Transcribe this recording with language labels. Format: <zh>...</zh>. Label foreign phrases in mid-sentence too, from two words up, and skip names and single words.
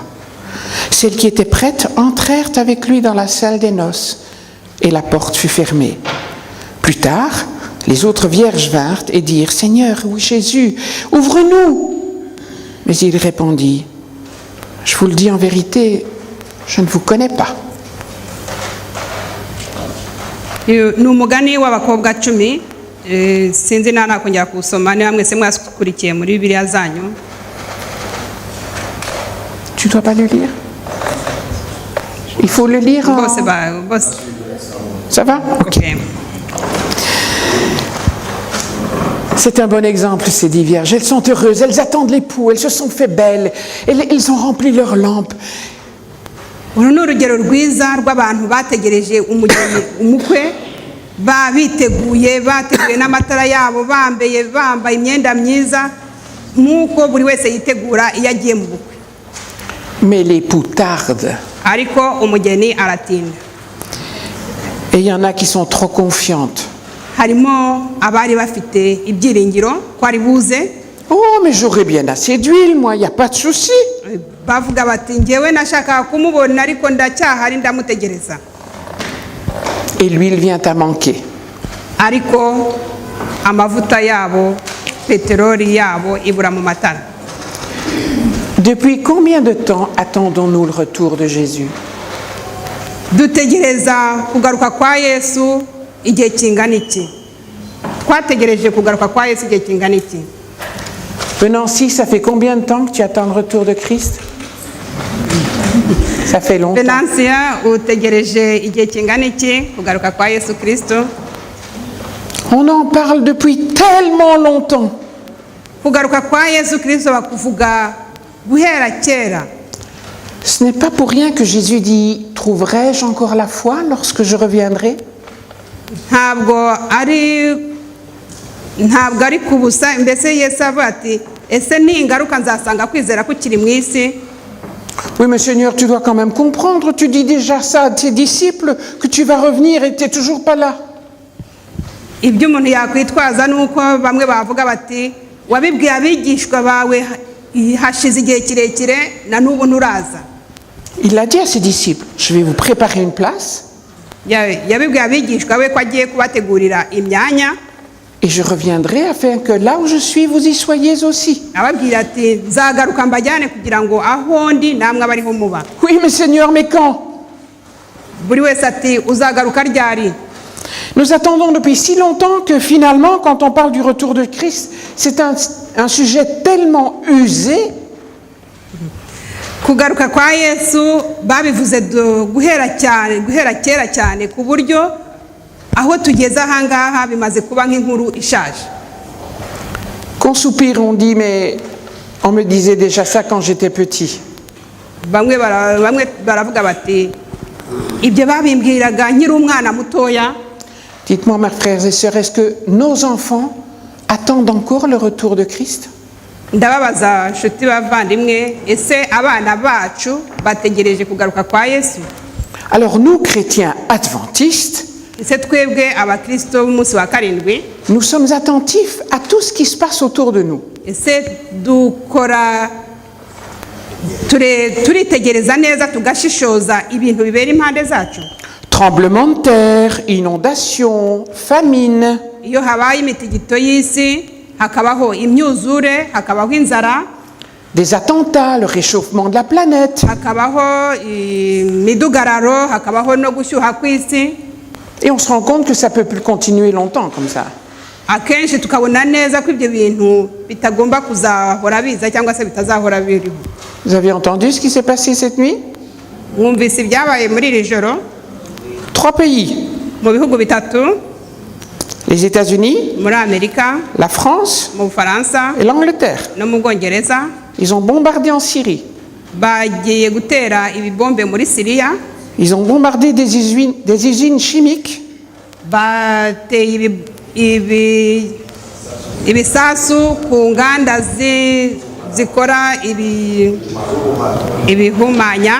<fr>Celles qui étaient prêtes entrèrent avec lui dans la salle des noces, et la porte fut fermée. Plus tard, les autres vierges vinrent et dirent, « Seigneur, oui Jésus, ouvre-nous !» Mais il répondit, « Je vous le dis en vérité, je ne vous connais pas. »</fr> <rw>ni umugani w'abakobwa 10. Sinzi nakongera kusoma niba mwese mwakurikiye muri Bibiliya zanyu.</rw> <fr>Tu ne dois pas le lire? Il faut le lire en... Ça va? Ok. C'est un bon exemple, ces 10 vierges. Elles sont heureuses, elles attendent l'époux, elles se sont fait belles, elles ont rempli leurs lampes.</fr> <rw>Uru ni urugero rwiza rw'abantu bategereje umugeni umukwe, biteguye n'amatara yabo, bambaye imyenda myiza nk'uko buri wese yitegura iyo agiye mu bukwe.</rw> <fr>Mais l'époux tarde.</fr> <rw>Ariko umugeni aratinda.</rw> <fr>Et il y en a qui sont trop confiantes.</fr> <rw>Harimo abari bafite ibyiringiro ko ari buze.</rw> <fr>Oh, mais j'aurais bien assez d'huile, moi, il n'y a pas de souci.</fr> <rw>Bavuga bati ngewe nashaka kumubona ariko ndacyahari ndamutegereza.</rw> <fr>Et l'huile vient à manquer.</fr> <rw>Ariko amavuta yabo, peteroli yabo ibura mu matara.</rw> <fr>Depuis combien de temps attendons-nous le retour de Jésus?</fr> <rw>Dutegereza kugaruka kwa Yesu igihe kingana iki? Twategereje kugaruka kwa Yesu igihe kingana iki?</rw> <fr>Venancy, ça fait combien de temps que tu attends le retour de Christ? Ça fait longtemps.</fr> <rw>Venancy, utegereje igihe kingana iki kugaruka kwa Yesu Kristo?</rw> <fr>On en parle depuis tellement longtemps.</fr> <rw>Kugaruka kwa Yesu Kristo bakuvuga guhera kera.</rw> <fr>Ce n'est pas pour rien que Jésus dit « Trouverai-je encore la foi lorsque je reviendrai ?»</fr> <rw>Ntabwo ari kubusa, mbese Yesu avuga ati ese ningaruka nzasanga kwizera kukiri mu isi.</rw> <fr>Oui, mais Seigneur, tu dois quand même comprendre, tu dis déjà ça à tes disciples, que tu vas revenir et tu n'es toujours pas là.</fr> <rw>Ibyo umuntu yakwitwaza nuko bamwe bavuga bati wabibwiye abigishwa bawe hashize igihe kirekire na n'ubu nturaza.</rw> <fr>Il a dit à ses disciples, je vais vous préparer une place.</fr> <rw>Yabibwiye abigishwa be ko agiye kubategurira imyanya.</rw> <fr>Et je reviendrai afin que là où je suis, vous y soyez aussi.</fr> <rw>Ababwira ati nzagaruka mbajyane kugira ngo aho ndi namwe abariho muba.</rw> <fr>Oui, mais Seigneur, mais quand?</fr> <rw>Buri wese ati uzagaruka ryari?</rw> <fr>Nous attendons depuis si longtemps que finalement, quand on parle du retour de Christ, c'est un sujet tellement usé.</fr> <rw>Kugaruka kwa Yesu babivuze guhera kera cyane ku buryo aho tugeze ahangaha bimaze kuba nk'inkuru ishaje.</rw> <fr>Qu'on soupire, on dit, mais on me disait déjà ça quand j'étais petit.</fr> <rw>Bamwe baravuga bati ibyo babimbwiraga nkiri umwana mutoya.</rw> <fr>Dites-moi, mes frères et sœurs, est-ce que nos enfants attendent encore le retour de Christ?</fr> <rw>Ndababaza nshuti bavandimwe, ese abana bacu bategereje kugaruka kwa Yesu?</rw> <fr>Alors nous, chrétiens adventistes,</fr> <rw>ese twebwe abakristo b'umunsi wa karindwi</rw> <fr>nous sommes attentifs à tout ce qui se passe autour de nous.</fr> <rw>ese turitegereza neza tugashishoza ibintu bibera impande zacu?</rw> <fr>Tremblements de terre, inondations, famine,</fr> <rw>iyo habaye imitingito y'isi hakabaho imyuzure, hakabaho inzara,</rw> <fr>des attentats, le réchauffement de la planète.</fr> <rw>hakabaho imidugararo, hakabaho no gushyuha kw'isi.</rw> <fr>Et on se rend compte que ça ne peut plus continuer longtemps comme ça.</fr> <rw>Akenshi tukabona neza ko ibyo bintu bitagomba kuzahora biza cyangwa se bitazahora biriho.</rw> <fr>Vous avez entendu ce qui s'est passé cette nuit?</fr> <rw>Mwumvise ibyabaye muri iri joro</rw> <fr>3 pays,</fr> <rw>mu bihugu bitatu,</rw> <fr>les États-Unis,</fr> <rw>muri Amerika,</rw> <fr>la France</fr> <rw>mu Bufaransa</rw> <fr>et l'Angleterre.</fr> <rw>no mu Bwongereza.</rw> <fr>Ils ont bombardé en Syrie.</fr> <rw>Bagiye gutera ibibombe muri Siriya,</rw> <fr>Ils ont bombardé des usines chimiques.</fr> <rw>bateye ibisasu ku nganda zikora ibihumanya</rw>